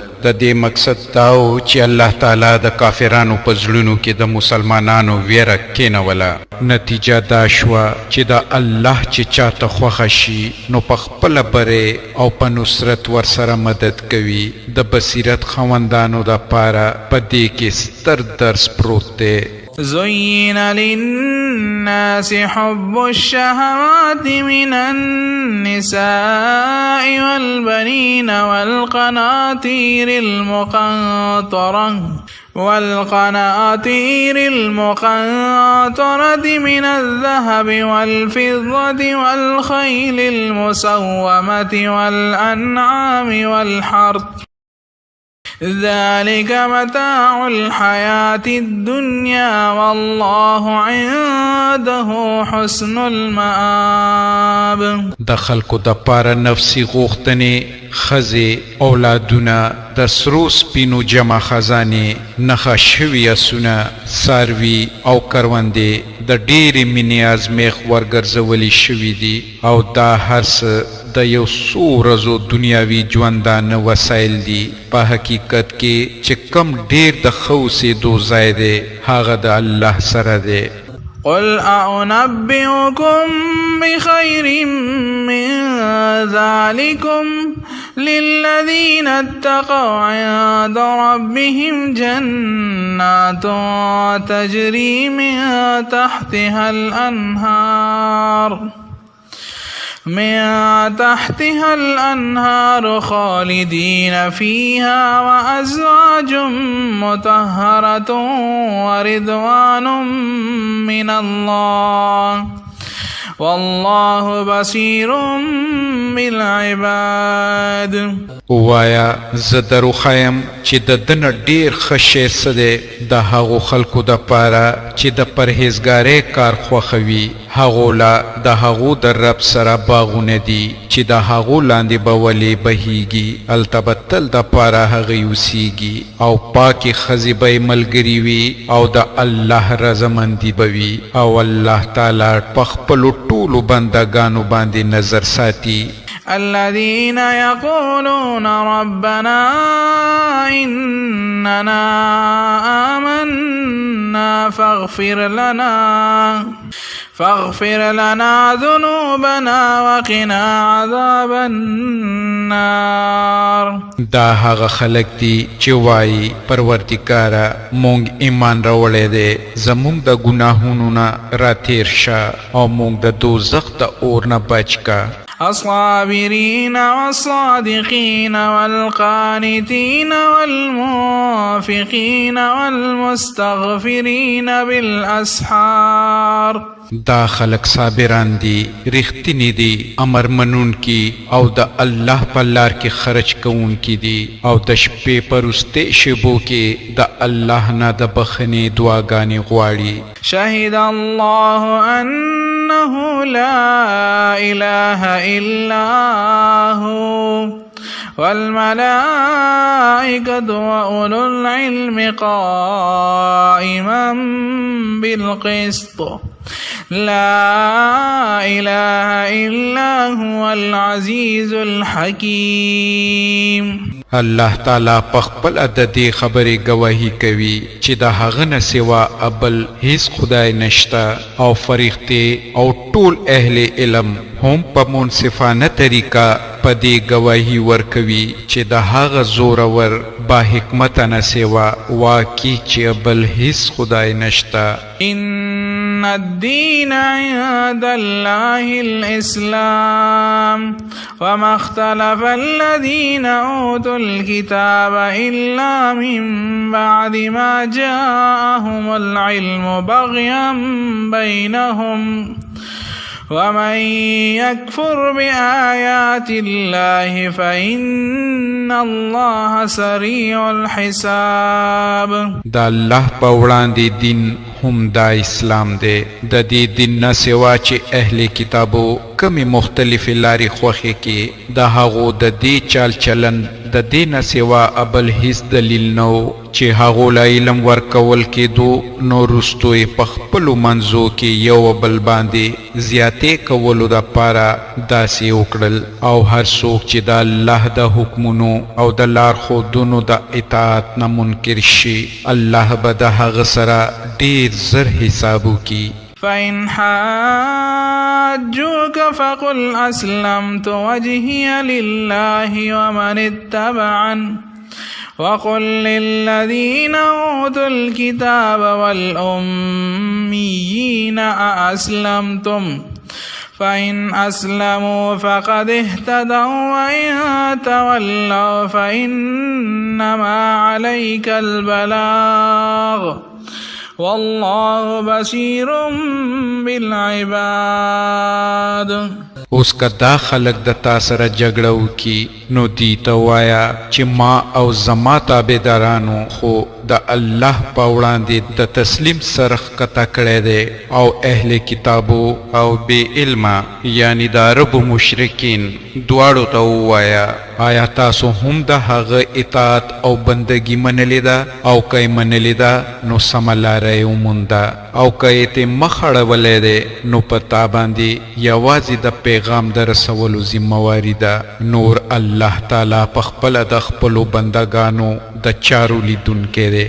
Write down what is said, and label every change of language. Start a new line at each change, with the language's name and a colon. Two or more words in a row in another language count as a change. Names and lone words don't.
Pashto: د دې مقصد دا و چې الله تعالی د کافرانو په زړونو کې د مسلمانانو ویره کېنوله. نتیجه دا شوه چې د الله چې چاته خوښه شي نو په خپله برې او په نصرت ورسره مدد کوي. د بصیرت خاوندانو دپاره په دې کې ستر درس پروت دی.
Arabic: زين للناس حب الشهوات من النساء والبنين والقناطير المقنطرة والقناطير المقنطرة من الذهب والفضة والخيل المسومة والأنعام والحرث ذلك متاع الحياة الدنيا والله عنده حسن المآب.
Pashto: د خلکو د پاره نفسي غوښتنې خزې اولادونه د سرو سپینو جمع خزانې نښه شوي اسونه څاروي او کروندې د ډېرې مینې ازمیښ ورګرځولي شوي دي او دا هر څه د یو څو ورځو دنیاوي ژوندانه وسایل دي. په حقیقت کې چې کم ډېر د ښه اوسېدو ځای دی هغه د الله سره دی.
Arabic: قل أنبئكم بخير من ذلكم للذين اتقوا عند ربهم جنات تجري من تحتها الأنهار خالدين فيها وأزواج مطهرة ورضوان من الله والله بصير بالعباد.
Pashto: وایا زه درو خایم چې د دنه ډیر ښه شی څه دی د هغو خلکو دپاره چې د پرهیزګارۍ کار خوښوي هغو لا د هغو د رب سره باغونه دي چې د هغو لاندې به ولې بهیږي هلته به تل دپاره هغوی اوسیږي او پاکې ښځې به یې ملګري وي او د الله رضامندي به وي او الله تعالی په خپلو ټولو بندګانو باندې نظر ساتي.
Arabic: الذين يقولون ربنا إننا آمنا فاغفر لنا ذنوبنا وقنا عذاب النار.
Pashto: دا هغه خلق دي چې وایي پروردګاره مونږ ایمان راوړی دی زمونږ د ګناهونو نه راتېر شه او مونږ د دوزخ د اور نه بچ کا.
Arabic: الصابرين والصادقين والقانتين والمنفقين والمستغفرين بالأسحار.
Pashto: دا خلق صابران دي رښتینی دي امر منون کی او د الله په لار کې خرج کوون کی دي او د شپې په وروستي شېبو کې د الله نه د بخښنې دعاګانې غواړي.
Arabic: شهد الله أنه لا إله إلا هو والملائكة وأولو العلم قائما بالقسط لا إله إلا هو العزيز الحكيم.
Pashto: الله تعالی په خپل د دې خبرې گواهی کوي چې د هغه نه سوا ابل هیڅ خدای نشته او فرښتې او ټول اهل علم هم په منصفانه طریقه په دې گواهی ورکوي چې د هغه زورور با حکمت نه سوا واقعي چې ابل هیڅ خدای نشته.
Arabic: إن الدين عند الله الإسلام وما اختلف الذين أوتوا الكتاب إلا من بعد ما جاءهم العلم بغيا بينهم ومن يكفر بآيات الله فإن الله سريع الحساب.
Pashto: دا الله په وړاندې دین هم دا اسلام دی. د دې دین نه سوا چې اهل کتابو کمی مختلف لارې خوښې کې د هغو د دې چال چلن د دې نه سوا ابل هیڅ دلیل نو چې هغو له علم ورکول کېدو نو وروستو یې په خپلو منځو کې یو بل باندې زیاتې کولو دپاره داسې وکړل او هر څوک چې د الله د حکمونو او د لارښودونو د اطاعت نه منکر شي الله به د هغه سره ډېر زر حساب وکړي.
Arabic: فإن حاجوك فقل أسلمت وجهي لله ومن اتبعني وقل للذين أوتوا الكتاب والأميين أأسلمتم فإن أسلموا فقد اهتدوا وإن تولوا فإنما عليك البلاغ والله بصير بالعباد.
Pashto: اوس که دا خلق د تا سره جګړه وکي نو دی ته وایا چې ما او زما تابعدارانو خو د الله په وړاندې د تسلیم سرخ کته کړی دی او اهل کتابو او بې علمه یعنی د عربو مشرکین دواړو ته ووایه آیا تاسو هم د هغه اطاعت او بندگی منلې ده او که یې منلې ده نو سمه لاره یې ومونده او که یې ترې مخ اړولی دی نو په تا باندې یوازې د پیغام د رسولو ذمهواري ده نور الله تعالی په خپله د خپلو بندګانو د چارو لیدونکی دی.